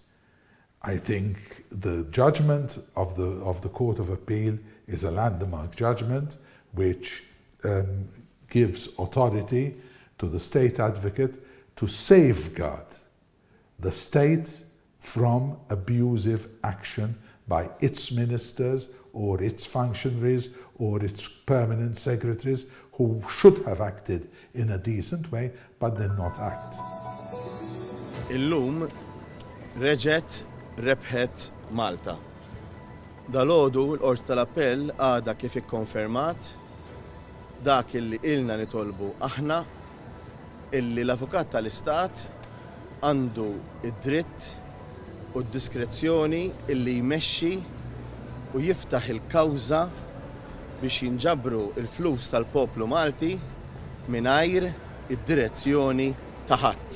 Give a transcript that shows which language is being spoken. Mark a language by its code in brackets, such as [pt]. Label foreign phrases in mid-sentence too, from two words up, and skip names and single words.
[en] I think the judgment of the Court of Appeal is a landmark judgment which gives authority to the state advocate to safeguard the state from abusive action by its ministers or its functionaries or its permanent secretaries who should have acted in a decent way but did not act. [mt] Illum reġet rebħet Malta. Dalgħodu l-Qorti tal-Appell għadha kif ikkonfermat dak illi ilna nitolbu aħna illi l-Avukat tal-Istat għandu id-dritt u d-diskrezzjoni illi jmexxi u jiftaħ il-kawża biex jinġabru il-flus tal-poplu Malti mingħajr id-direzzjoni ta' ħadd.